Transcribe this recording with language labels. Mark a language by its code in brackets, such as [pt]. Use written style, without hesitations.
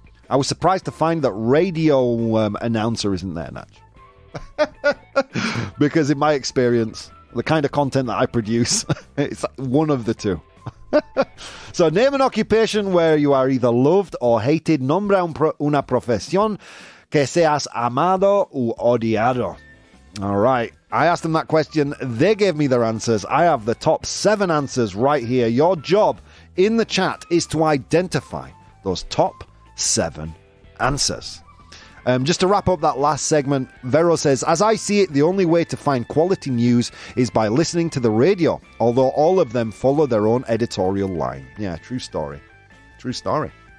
[en] I was surprised to find that radio announcer isn't there, Natch. Because in my experience, the kind of content that I produce, it's one of the two. So name an occupation where you are either loved or hated. [es] Nombra una profesión que seas amado u odiado. [en] All right. I asked them that question. They gave me their answers. I have the top 7 answers right here. Your job in the chat is to identify those top 7 answers. Just to wrap up that last segment, Vero says, as I see it, the only way to find quality news is by listening to the radio, although all of them follow their own editorial line. Yeah, true story. True story.